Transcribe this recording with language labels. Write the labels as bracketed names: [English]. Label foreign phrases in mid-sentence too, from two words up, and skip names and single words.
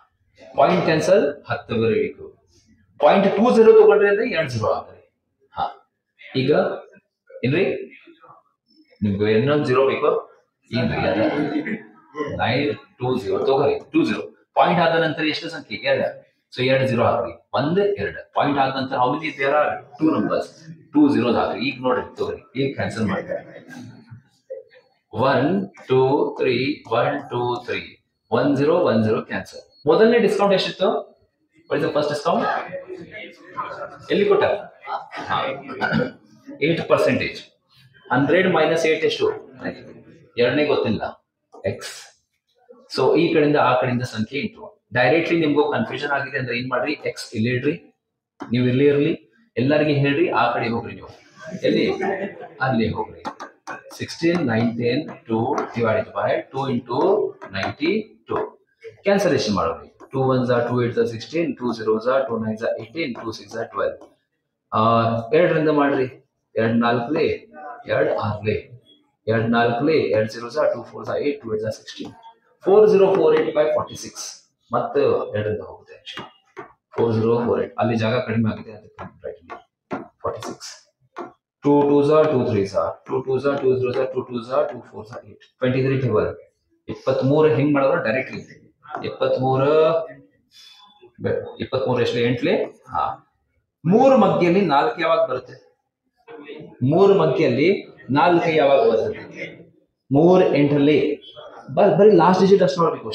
[English] point cancel [Kannada] 10 ಬರಬೇಕು. 0.20 ತಗೊಂಡ್ರಿ ಅಂದ್ರೆ 2 0 ಆಗ್ರಿ. ಈಗ ಏನ್ರಿ ನಿಮ್ಗೆ ಇನ್ನೊಂದು 0 ಬೇಕು? ಏನ್ರಿ ಅದ 920 ತಗೋರಿ. 20 ಪಾಯಿಂಟ್ ಆದ ನಂತರ ಎಷ್ಟು ಸಂಖ್ಯೆ? 2. ಸೊ 2 0 ಹಾಕ್ರಿ. [English] 1 2 [Kannada] ಪಾಯಿಂಟ್ ಆದ ನಂತರ [English] how many there are? 2 numbers. [Kannada] 2 zeros ಹಾಕ್ರಿ. ಈಗ ನೋಡ್ರಿ ತಗೋರಿ, ಈಗ ಕ್ಯಾನ್ಸಲ್ ಮಾಡ್ತಾರೆ. 1 2 3 1 2 3 1 0 1 0 ಕ್ಯಾನ್ಸಲ್. ಮೊದಲನೇ ಡಿಸ್ಕೌಂಟ್ ಎಷ್ಟಿತ್ತು? [English] what is the first discount? [Kannada] ಎಲ್ಲಿ ಕೊಟ್ಟ? 8%. 100 ಮೈನಸ್ 8 ಎಷ್ಟು? ಎರಡನೇ ಗೊತ್ತಿಲ್ಲ, ಎಕ್ಸ್. ಸೊ ಈ ಕಡೆಯಿಂದ ಆ ಕಡೆಯಿಂದ ಸಂಖ್ಯೆ ಇಂಟು. ಡೈರೆಕ್ಟ್ಲಿ ನಿಮ್ಗೂ ಕನ್ಫ್ಯೂಷನ್ ಆಗಿದೆ ಅಂದ್ರೆ ಏನ್ ಮಾಡ್ರಿ? ಎಕ್ಸ್ ಇಲ್ಲಿ ಇಡ್ರಿ, ನೀವು ಇಲ್ಲಿ ಇರ್ಲಿ, ಎಲ್ಲರಿಗೆ ಹೇಳ್ರಿ, ಆ ಕಡೆ ಹೋಗ್ರಿ. ನೀವು ಎಲ್ಲಿ? ಅಲ್ಲಿ ಹೋಗ್ರಿ. 1619 2 [English] divided by 2 into [Kannada] 92. ಕ್ಯಾನ್ಸಲೇಷನ್ ಮಾಡೋರಿ. [English] 2 1s are 2 8s are 16, 2 0s are 2 9s are 18, 2 6s are 12. [Kannada] 2ರಿಂದ ಮಾಡ್ರಿ. [English] 2 4 2 6 2 4 2 0s are 2 4s are 8, 2 8s are 16. 4048 by 46. [Kannada] ಮತ್ತೆ 2ರಿಂದ ಹೋಗುತ್ತೆ. 4048 ಅಲ್ಲಿ ಜಾಗ ಕಡಿಮೆ ಆಗಿದೆ, ಅದಕ್ಕೆ 46. [English] 2 2s are 2 3s are 2 2s are 2 0s are 2 2s are 2 4s are 8. [Kannada] 23 ಟೇಬಲ್. 23 ಹೆಂಗ್ ಮಾಡೋದು? ಡೈರೆಕ್ಟ್ಲಿ 23 ಎಷ್ಟು? 8ಲೆ 3 ಮಗ್ಗಿಯಲ್ಲಿ 4 ಯಾವಾಗ ಬರುತ್ತೆ? 3 ಮಗ್ಗಿಯಲ್ಲಿ 4 ಯಾವಾಗ ಬರುತ್ತೆ? 3 8ರಲ್ಲಿ ಬರೀ [English] last digit [Kannada] ಅಷ್ಟು ನೋಡ್ಬೇಕು.